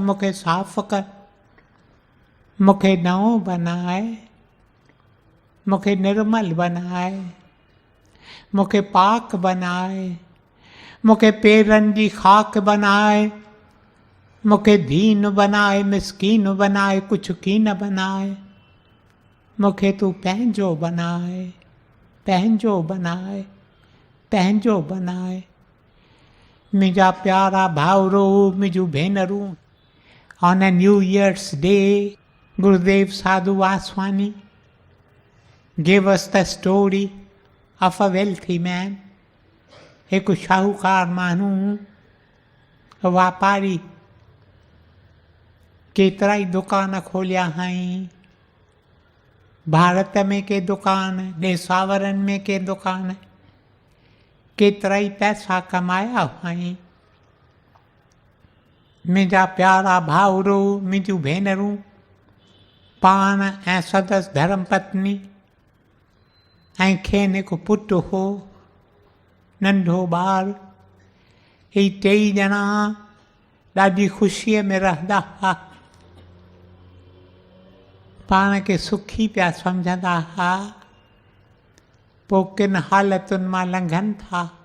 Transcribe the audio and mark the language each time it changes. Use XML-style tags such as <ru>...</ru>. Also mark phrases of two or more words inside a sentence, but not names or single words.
<sd>मूंखे साफ़ कर, मूंखे नओं बनाए, मूंखे निर्मल बनाए, मूंखे पाक बनाए, मूंखे पेरनि जी खाक बनाए, मूंखे दीन बनाए, मिसकीन बनाए, कुझु कीन बनाए, मूंखे तूं पंहिंजो बनाए, पंहिंजो बनाए, पंहिंजो बनाए। मुंहिंजा प्यारा भाउरो, मुंहिंजूं भेनरूं,</sd> <en>On a New Year's Day Gurudev Sadhu Vaswani gave us the story of a wealthy man,</en> <sd>हिकु शाहूकार माण्हू वापारी केतिरा ई दुकान खोलिया हई, भारत में के दुकान, देसावरनि में के दुकान, केतिरा ई पैसा कमाया हई। मुंहिंजा प्यारा भाउरो, मुंहिंजूं भेनरूं, पाण ऐं सदसि धर्म पत्नी ऐं खेनि हिकु पुटु हो, नंढो ॿारु, ही टई ॼणा ॾाढी ख़ुशीअ में रहंदा हुआ, पाण खे सुखी पिया सम्झंदा हुआ, पोइ किन हालतुनि मां लंघनि था।</sd>